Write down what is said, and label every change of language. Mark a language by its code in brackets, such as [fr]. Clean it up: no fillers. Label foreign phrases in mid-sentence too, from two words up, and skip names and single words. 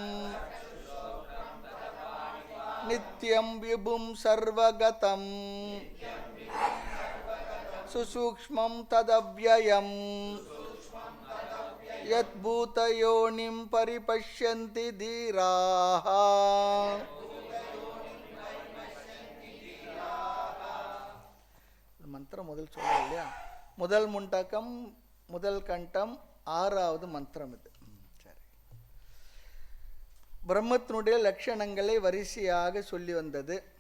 [sa] नित्यं विभुं सर्वगतं सुसूक्ष्मं तदव्ययं यद्भूतयोनिं परिपश्यन्ति धीराः. [ta] மந்திரம் முதல் சொல்ல இல்லையா? முதல் முண்டகம் முதல் கண்டம் ஆறாவது மந்திரம் இது. சரி, பிரம்மத்தினுடைய லட்சணங்களை வரிசையாக சொல்லி வந்தது.